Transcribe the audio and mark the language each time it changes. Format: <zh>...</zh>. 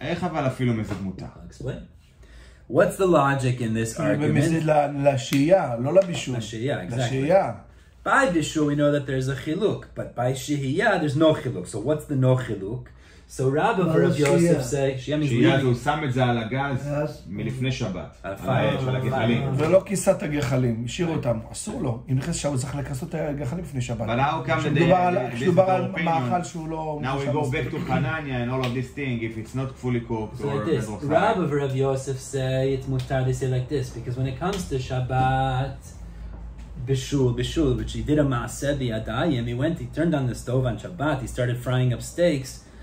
<he>איך אבל אפילו מזיד מותר?</he> <en>I'll explain. What's the logic in this argument?</en> <he>במזיד לשהייה, לא לבישול. לשהייה, exactly. לשהייה.</he> <en>By bishul we know that there's a chiluk, but by shehiya there's no chiluk. So what's the no chiluk? So Rabba v'Rav Yosef say, shehiya means</en> <he>shehiya הוא שם את זה על הגז מלפני שבת. על הפייל. של הגחלים. ולא כיסת הגחלים, השאיר אותם, אסור לו. אם נכנס שם הוא צריך לכסות את הגחלים לפני שבת. כשדובר על מאכל שהוא לא...</he> <en>Now we go back to Chananya and all of this thing, if it's not fully cooked so or... like this, Rabba v'Rav Yosef say it's mutar, they say like this, because when it comes to Shabbat, Bishul, which he did a maaseh b'yadayim, he turned on the stove on Shabbat, he started frying up steaks.</en>